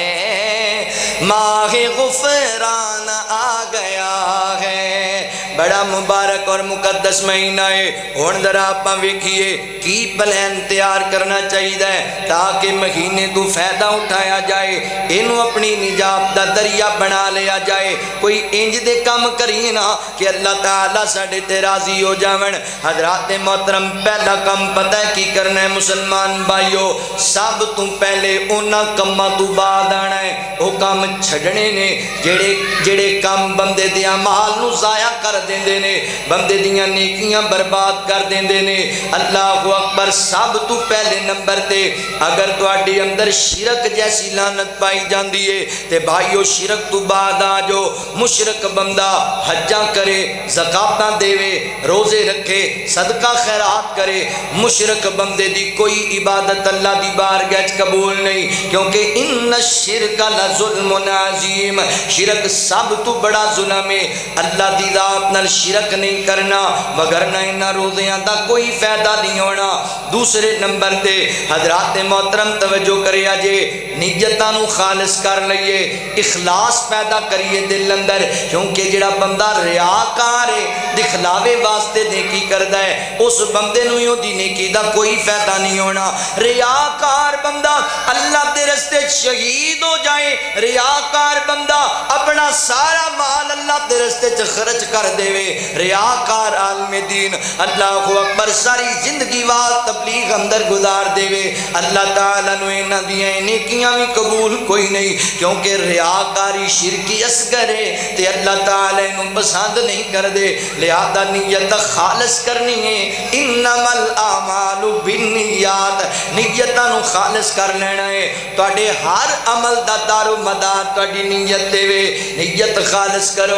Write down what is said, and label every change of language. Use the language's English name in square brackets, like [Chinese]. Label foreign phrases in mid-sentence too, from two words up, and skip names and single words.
[Urdu] ہے، ماہ غفران آ گیا ہے، بڑا مبارک اور مقدس مہینہ ہے۔ [Punjabi] ہن ذرا آپاں ویکھیے کی پلان تیار کرنا چاہیے تاکہ مہینے تو فائدہ اٹھایا جائے، اینو اپنی نجات دا دریا بنا لیا جائے، کوئی انج دے کام کریے نا کہ اللہ تعالیٰ ساڈے تے راضی ہو جاون۔ حضرات محترم، پہلا کام پتہ ہے کی کرنا ہے مسلمان بھائیو، سب تو پہلے انہاں کماں تو بعد آنا ہے، وہ کام چھڈنے نے جڑے کام بندے دے اعمال نو ضائع کر دیندے نے، بندے دیاں نیکیاں برباد کر دیندے نے۔ [Arabic] اللہ اکبر، [Punjabi] سب تو پہلے نمبر تے اگر تواڈے اندر شرک جیسی لعنت پائی جاندی ہے تے بھائیو شرک تو بعد آ جو۔ مشرک بندہ حجاں کرے، زکاتاں دیوے، روزے رکھے، صدقہ خیرات کرے، مشرک بندے دی کوئی عبادت اللہ دی بارگاہ وچ قبول نہیں، کیونکہ [Arabic] ان الشرک لظلم عظیم، [Punjabi] شرک سب تو بڑا ظلم ہے۔ اللہ دی ذات نال شرک نہیں کرنا، وگرنہ انہاں روزیاں دا کوئی فائدہ نہیں ہونا۔ دوسرے نمبر تے حضرات محترم توجہ کریا جے، نیتاں نو خالص کر لئیے، اخلاص پیدا کریے دل اندر، کیونکہ جڑا بندہ ریاکار ہے، دکھلاوے واسطے نیکی کردا ہے، اس بندے نو ہی دی نیکی دا کوئی فائدہ نہیں ہونا۔ ریاکار بندہ اللہ دے رستے شہید ہو جائے، ریاکار بندہ اپنا سارا مال اللہ دے رستے خرچ کر دے وے، ریاکار عالم دین [Arabic] اللہ اکبر [Punjabi] ساری زندگی وال تبلیغ اندر گزار دے وے، اللہ تعالیٰ نو انہاں دیاں نیکیاں بھی قبول کوئی نہیں، کیونکہ ریاکاری شرکی اصغر ہے تے اللہ تعالیٰ نو پسند نہیں کر دے، لہذا نیت خالص کرنی ہے۔ [Arabic] انما الاعمال بالنیات، [Punjabi] نیتاں نو خالص کر لینا ہے، تواڈے ہر عمل دا دار و مدار تواڈی نیت دے وے، نیت خالص کرو۔